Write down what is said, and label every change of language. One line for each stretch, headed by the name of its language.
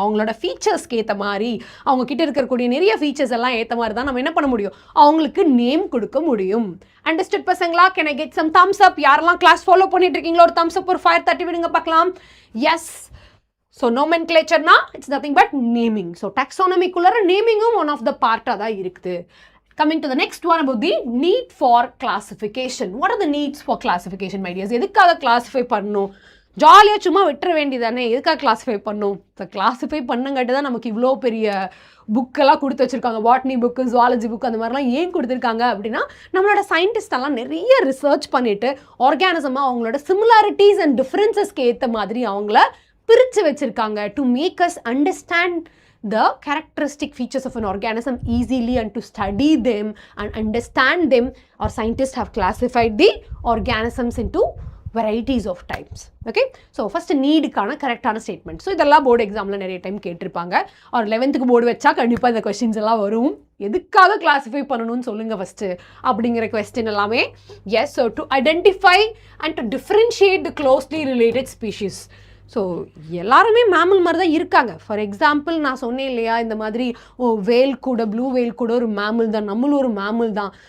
Tamil: அவங்களோட ஃபீச்சர்ஸ்க்கு ஏற்ற மாதிரி, அவங்க கிட்ட இருக்கக்கூடிய நிறைய ஃபீச்சர்ஸ் எல்லாம் ஏற்ற மாதிரி தான் நம்ம என்ன பண்ண முடியும்? அவங்களுக்கு நேம் கொடுக்க முடியும்.
English: Understood பசங்களா? Can I get some thumbs up?
Tamil: யாரெல்லாம் கிளாஸ் ஃபாலோ பண்ணிட்டு இருக்கீங்களோ ஒரு தம்ஸ் அப், ஒரு ஃபயர் தட்டி விடுங்க பார்க்கலாம். S.
English: So nomenclature-னா it's nothing but naming. So டாக்ஸானமிக்குள்ளே நேமிங்கும் ஒன் ஆஃப் த பார்ட்டாக தான் இருக்குது. Coming to the next one about the need for classification. What are the needs for classification, my dears?
Tamil: எதுக்காக கிளாஸிஃபை பண்ணணும்? ஜாலியாக சும்மா விட்டுற வேண்டியதானே, எதுக்காக கிளாஸிஃபை பண்ணணும்? ஸோ கிளாஸிஃபை பண்ணுங்காட்டி தான் நமக்கு இவ்வளோ பெரிய புக்கெல்லாம் கொடுத்து வச்சுருக்காங்க. பாட்னி புக்கு, ஜுவாலஜி புக், அந்த மாதிரிலாம் ஏன் கொடுத்துருக்காங்க அப்படின்னா, நம்மளோட சயின்டிஸ்டெல்லாம் நிறைய ரிசர்ச் பண்ணிவிட்டு ஆர்கானிசமாக அவங்களோட சிமிலாரிட்டிஸ் அண்ட் டிஃப்ரென்சஸ்க்கு ஏற்ற மாதிரி அவங்கள பிரித்து வச்சுருக்காங்க.
English: To make us understand the characteristic features of an organism easily and to study them and understand them. Our scientists have classified the organisms into varieties of types. Okay, so first need
Tamil: கான கரெக்டான statement. So இதெல்லாம் board எக்ஸாமில் நிறைய time கேட்டிருப்பாங்க. ஒரு 11th board வச்சா கண்டிப்பாக இந்த கொஸ்டின்ஸ் எல்லாம் வரும். எதுக்காக கிளாஸிஃபை பண்ணணும்னு சொல்லுங்க ஃபஸ்ட்டு அப்படிங்கிற கொஸ்டின் எல்லாமே.
English: Yes, so to identify and to differentiate the closely related species.
Tamil: So எல்லாருமே மேமல் மாதிரி தான் இருக்காங்க.
English: for example
Tamil: நான் சொன்னேன் இல்லையா, இந்த மாதிரி வேல் கூட, ப்ளூ வேல் கூட ஒரு மேமல் தான், நம்மளும் ஒரு மேமல் தான்.